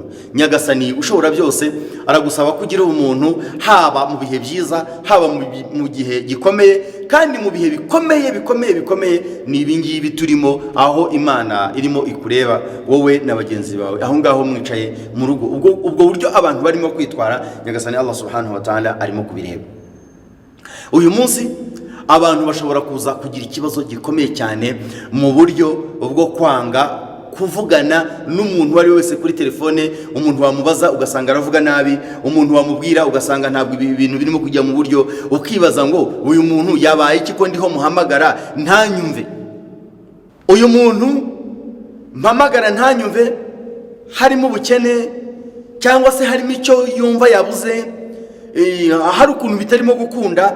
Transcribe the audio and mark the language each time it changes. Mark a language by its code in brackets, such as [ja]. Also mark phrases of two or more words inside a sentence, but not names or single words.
[rw] Nyagasani ushobora byose aragusaba kugira ubumuntu, haba mu bihe byiza, haba mu gihe gikomeye, kandi mu bihe bikomeye ni ibingibi turimo, aho Imana irimo ikureba wowe na bagenzi bawe aho ngaho mwicaye mu rugo. Ubwo buryo abantu barimo kwitwara, Nyagasani [ar] الله سبحانه وتعالى [rw] arimo kubireba. Uyu munsi abantu bashobora kuza kugira ikibazo gikomeye cyane mu buryo bwo kwanga kuvugana n'umuntu wari wese kuri telefone. Umuntu wamubaza ugasanga aravuga nabi, umuntu wamubwira ugasanga ntabwo ibintu birimo kujya mu buryo, ukibaza ngo uyu muntu yabaye iki ko ndiho muhamagara ntanyumve, uyu muntu mpamagara ntanyumve, harimo ubukene cyangwa se harimo icyo yumva yabuze, hari ukuntu bitarimo gukunda.